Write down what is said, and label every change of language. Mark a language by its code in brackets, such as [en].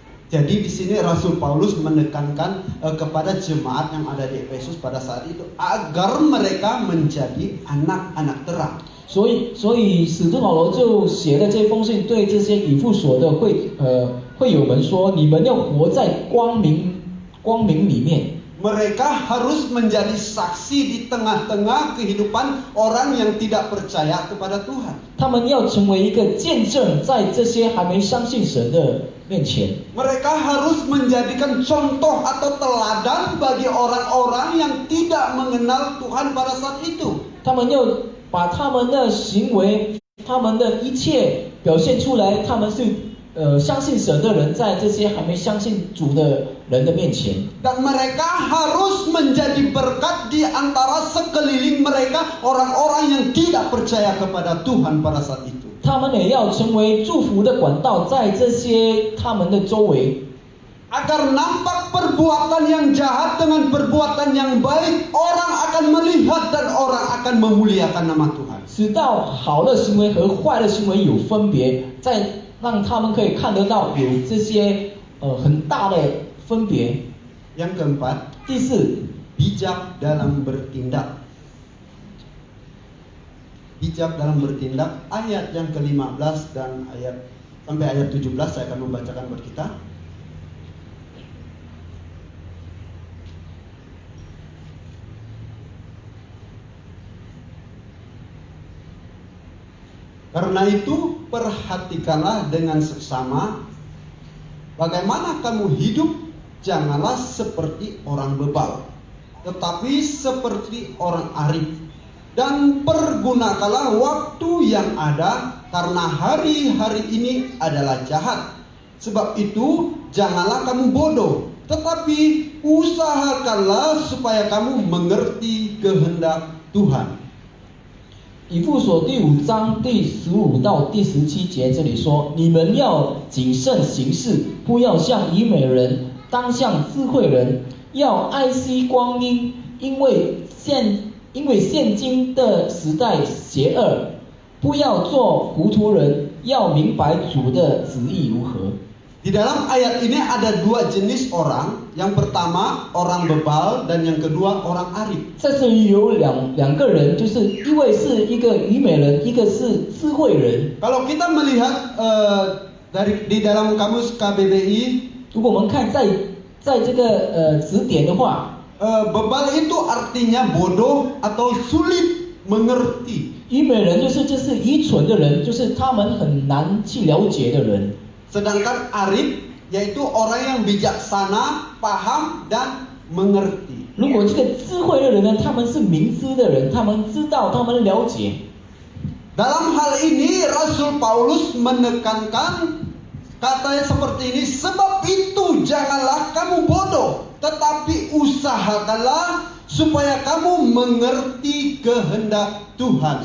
[id] Jadi di sini Rasul Paulus menekankan kepada jemaat yang ada di Efesus pada saat itu agar mereka menjadi anak-anak terang. [zh] 所以使徒保罗就写了这封信，对这些以弗所的会友们说：你们要活在光明里面。 [id] Mereka harus menjadi saksi di tengah-tengah kehidupan orang yang tidak percaya kepada Tuhan. [zh] 他们要成为一个见证，在这些还没相信神的面前。 [id] Mereka harus menjadikan contoh atau teladan bagi orang-orang yang tidak mengenal Tuhan pada saat itu. [zh] 他们要把他们的行为、他们的一切表现出来，他们是相信神的人，在这些还没相信主的人的面前， [id] Dan mereka harus menjadi berkat di antara sekeliling mereka orang-orang yang tidak percaya kepada Tuhan pada saat itu. [zh] 他们也要成为祝福的管道，在这些他们的周围， [id] Agar nampak perbuatan yang jahat dengan perbuatan yang baik, orang akan melihat dan orang akan memuliakan nama Tuhan. [zh] 直到好的行为和坏的行为有分别，再让他们可以看得到有这些很大的分别。 [id] Yang keempat, [zh] 第四， [id] bijak dalam bertindak. Bijak dalam bertindak, ayat yang ke-15 dan sampai ayat 17 saya akan membacakan buat kita. Karena itu perhatikanlah dengan seksama bagaimana kamu hidup, janganlah seperti orang bebal, tetapi seperti orang arif. Dan pergunakanlah waktu yang ada, karena hari-hari ini adalah jahat. Sebab itu janganlah kamu bodoh, tetapi usahakanlah supaya kamu mengerti kehendak Tuhan. [zh] 以弗所第5章第15到第17节这里说：你们要谨慎行事，不要像以美人，当像智慧人，要爱惜光阴，因为现今的时代邪恶，不要做糊涂人，要明白主的旨意如何。 [id] Di dalam ayat ini ada dua jenis orang. Yang pertama orang bebal dan yang kedua orang arif. [zh] 在这里有两个人，就是一位是一个愚美人，一个是智慧人。 [id] Kalau kita melihat di dalam kamus KBBI, [zh] 如果我们看在这个词典的话， [id] bebal itu artinya bodoh atau sulit mengerti. [zh] 愚美人就是愚蠢的人，就是他们很难去了解的人。 [id] Sedangkan arif yaitu orang yang bijaksana, paham dan mengerti. [zh] 如果这个智慧的人呢，他们是明知的人，他们知道，他们了解。 [id] Dalam hal ini Rasul Paulus menekankan katanya seperti ini, sebab itu janganlah kamu bodoh, tetapi usahakanlah supaya kamu mengerti kehendak Tuhan.